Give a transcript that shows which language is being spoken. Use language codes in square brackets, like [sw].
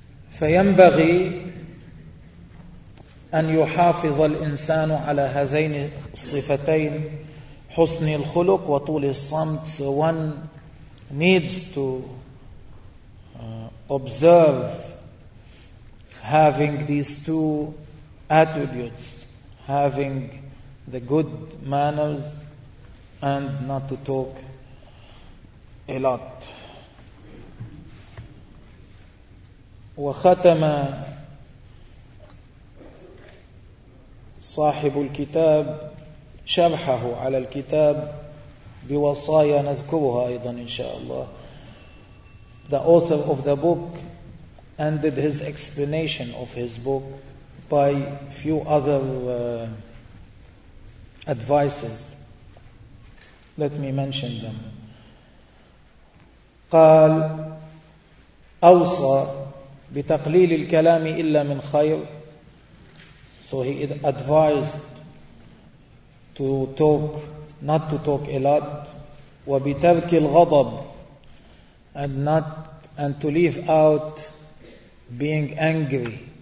[ar] فينبغي أن يحافظ الإنسان على هذين الصفتين، حسن الخلق وطول الصمت. [en] So one needs to observe having these two attributes, having the good manners and not to talk a lot. [ar] وختم صاحب الكتاب شرحه على الكتاب بوصايا نذكرها أيضا إن شاء الله. [en] The author of the book ended his explanation of his book by few other advices. Let me mention them. [ar] قال أوصى بتقليل الكلام إلا من خير. [en] So he advised to talk, not to talk a lot. [ar] وبترك الغضب, [en] and to leave out being angry.